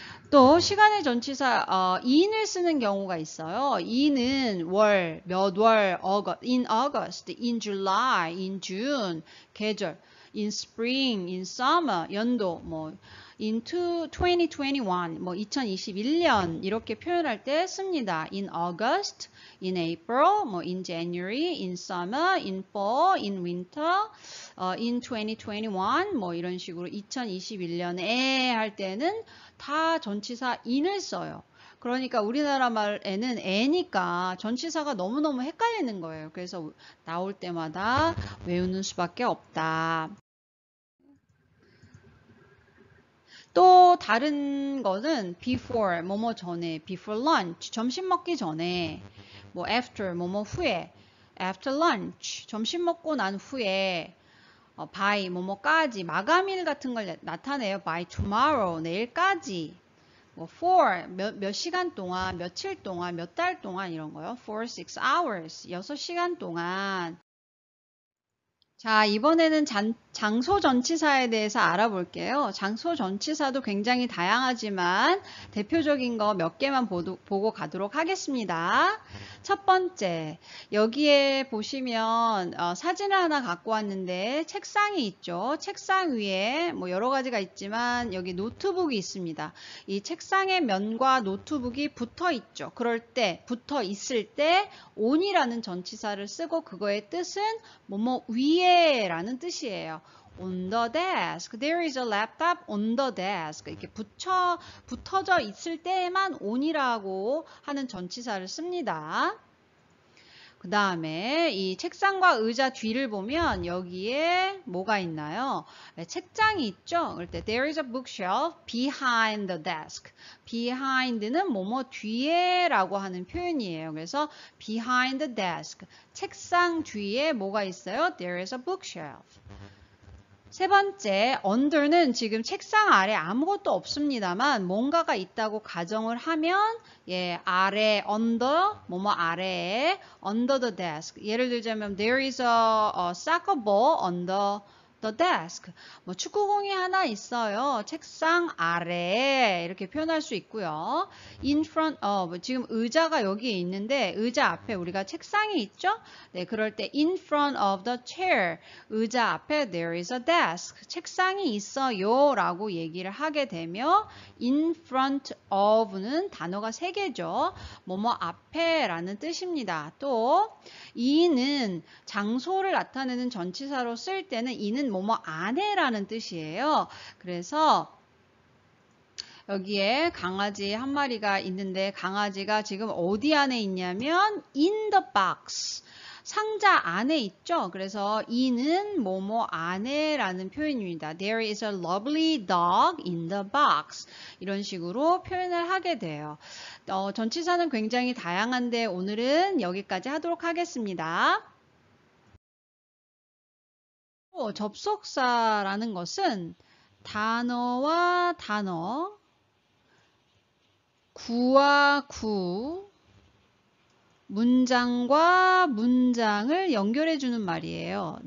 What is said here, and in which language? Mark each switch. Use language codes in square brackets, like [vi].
[ko] 또 시간의 전치사 in을 쓰는 경우가 있어요. in은 월, 몇 월, [en] in August, in July, in June, [ko] 계절, in spring, in summer, 연도, 뭐 into 2021, 뭐 2021년 이렇게 표현할 때 씁니다. [en] in August, in April, 뭐 in January, in summer, in fall, in winter, in 2021, [ko] 뭐 이런 식으로 2021년에 할 때는 다 전치사 in을 써요. 그러니까 우리나라 말에는 애니까 전치사가 너무너무 헷갈리는 거예요. 그래서 나올 때마다 외우는 수밖에 없다. 또 다른 거는 before, 뭐뭐 전에, [en] before lunch, [ko] 점심 먹기 전에, 뭐 after, 뭐뭐 후에, [en] after lunch, [ko] 점심 먹고 난 후에, by, 뭐뭐까지, 마감일 같은 걸 나타내요. [en] by tomorrow, [ko] 내일까지. 뭐 for, 몇 시간 동안, 며칠 동안, 몇 달 동안 이런 거요. [en] for 6 hours, [ko] 6시간 동안. 자, 이번에는 장소 전치사에 대해서 알아볼게요. 장소 전치사도 굉장히 다양하지만 대표적인 거 몇 개만 보고 가도록 하겠습니다. 첫 번째, 여기에 보시면 사진을 하나 갖고 왔는데 책상이 있죠. 책상 위에 뭐 여러 가지가 있지만 여기 노트북이 있습니다. 이 책상의 면과 노트북이 붙어 있죠. 그럴 때, 붙어 있을 때 on이라는 전치사를 쓰고 그거의 뜻은 뭐뭐 위에 라는 뜻이에요. [en] On the desk. There is a laptop on the desk. [ko] 이렇게 붙어져 있을 때만 on이라고 하는 전치사를 씁니다. 그 다음에 이 책상과 의자 뒤를 보면 여기에 뭐가 있나요? 네, 책장이 있죠. 그럴 때 [en] there is a bookshelf behind the desk. [ko] behind는 뭐뭐 뒤에 라고 하는 표현이에요. 그래서 behind the desk. 책상 뒤에 뭐가 있어요? [en] There is a bookshelf. [ko] 세 번째, under는 지금 책상 아래 아무것도 없습니다만 뭔가가 있다고 가정을 하면 아래, under, 뭐뭐 아래에 [en] under the desk. [ko] 예를 들자면 [en] there is a soccer ball under the desk. [ko] 뭐 축구공이 하나 있어요. 책상 아래에 이렇게 표현할 수 있고요. in front of, 지금 의자가 여기에 있는데 의자 앞에 우리가 책상이 있죠? 네, 그럴 때 [en] in front of the chair. [ko] 의자 앞에 [en] there is a desk. [ko] 책상이 있어요 라고 얘기를 하게 되며 in front of는 단어가 3개죠. 뭐뭐 앞에 라는 뜻입니다. 또 in은 장소를 나타내는 전치사로 쓸 때는 in은 뭐뭐 안에라는 뜻이에요. 그래서 여기에 강아지 한 마리가 있는데 강아지가 지금 어디 안에 있냐면 [en] in the box. [ko] 상자 안에 있죠. 그래서 in은 뭐뭐 안에라는 표현입니다. [en] There is a lovely dog in the box. [ko] 이런 식으로 표현을 하게 돼요. 전치사는 굉장히 다양한데 오늘은 여기까지 하도록 하겠습니다. 접속사라는 것은 단어와 단어, 구와 구, 문장과 문장을 연결해 주는 말이에요.